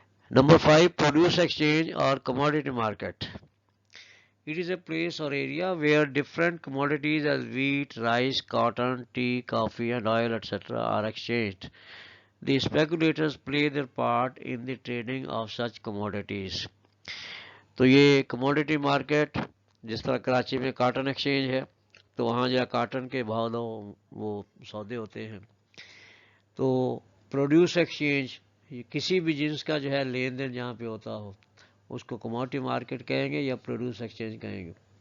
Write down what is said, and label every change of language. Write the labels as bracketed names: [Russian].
[English] Number 5 produce exchange और commodity market. It is a place or area where different commodities as wheat, rice, cotton, tea, coffee and oil etc. are exchanged. The speculators play their part in the trading of such commodities. [Hindi] तो ये commodity market, जिस तरह कराची में cotton exchange है, तो वहाँ जो cotton के भाव दो वो सौदे होते हैं। तो प्रोड्यूस एक्सचेंज, किसी भी जिन्स का जो है लेन देन जहाँ पे होता हो उसको कमोडिटी मार्केट कहेंगे या प्रोड्यूस एक्सचेंज कहेंगे।